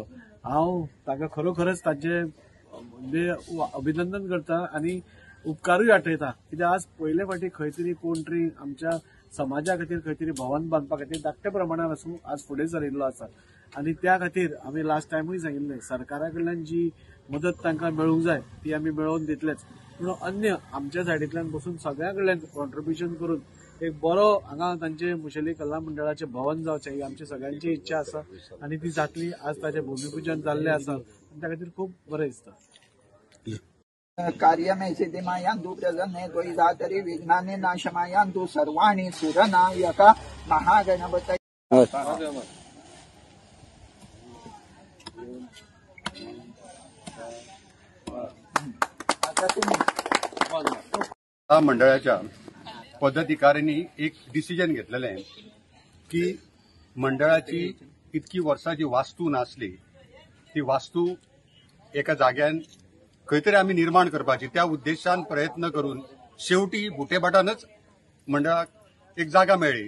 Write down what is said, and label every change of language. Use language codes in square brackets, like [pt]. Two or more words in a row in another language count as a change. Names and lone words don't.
[kok] हांव ताका खरोखरच तांचे म्हणजे अभिनंदन करता आणि उपकारूय आठयता, कित्याक आज पयले फावटी खंय तरी कोण तरी आमच्या समाजा खातीर खंय तरी भवन बांदपा खातीर धाकट्या प्रमाणात आसूं आज फुडें सरिल्लो आसा आणि त्या खातीर आमी [en] last time [kok] सांगिल्लें सरकारा कडल्यान जी मदत तांकां मेळूंक जाय ती आमी मेळोवन दितलेच, पूण अन्य आमच्या सायडींतल्यान बसून सगळ्या कडल्यान कॉन्ट्रिब्युशन करून एक बरो हांगा तांचे मुशेली कला मंडळाचे भवन जावचें ही आमची सगळ्यांची इच्छा आसा आणि ती जातली। आज ताचें भूमिपूजन जाल्लें आसा आनी त्या खातीर खूब बरें दिसता। [sa] कार्यमे सिद्धिमायांतु प्रसन्ने त्वयि धातरि विघ्नानि नाशमायांतु सर्वाणि सुरनायका महागणपतये। [kok] मंडळाच्या पदाधिकाऱ्यांनी एक डिसिजन घेतलेलें की मंडळाची इतकी वर्सांची वास्तू नासली, ती वास्तू एका जाग्यान खंय तरी आमी निर्माण करपाची, त्या उद्देशान प्रयत्न करून शेवटी बुटेभाटानच मंडळाक एक जागा मेळ्ळी।